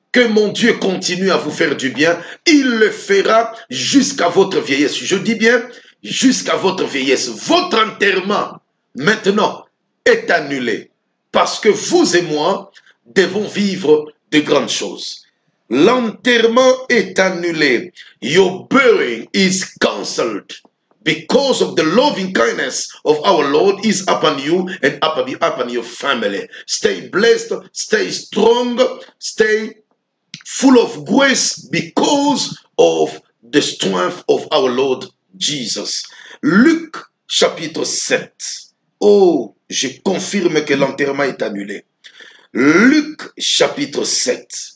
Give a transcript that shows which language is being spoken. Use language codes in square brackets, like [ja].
[fr] Que mon Dieu continue à vous faire du bien. Il le fera jusqu'à votre vieillesse. Je dis bien jusqu'à votre vieillesse. Votre enterrement, maintenant, est annulé. Parce que vous et moi devons vivre de grandes choses. L'enterrement est annulé. [en] Your burying is cancelled. Because of the loving kindness of our Lord is upon you and upon your family. Stay blessed, stay strong, stay full of grace because of the strength of our Lord Jesus. [fr] Luc chapitre 7. Oh, je confirme que l'enterrement est annulé. Luc chapitre 7.